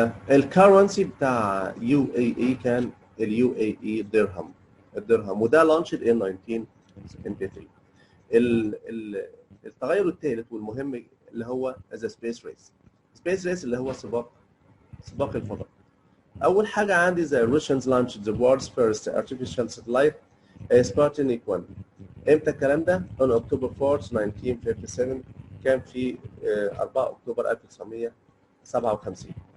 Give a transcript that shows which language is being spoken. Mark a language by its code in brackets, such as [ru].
[ar] الكرنسي بتاع UAE كان UAE الدرهم وده لانشد [en] in 1973. [ar] التغير الثالث والمهم اللي هو the space race. space race اللي هو سباق الفضاء. أول حاجة عندي [en] the Russians launched the world's first artificial satellite Sputnik 1. [ar] إمتى الكلام ده؟ [en] on October 4th 1957 [ar] كان في 4 أكتوبر 1957.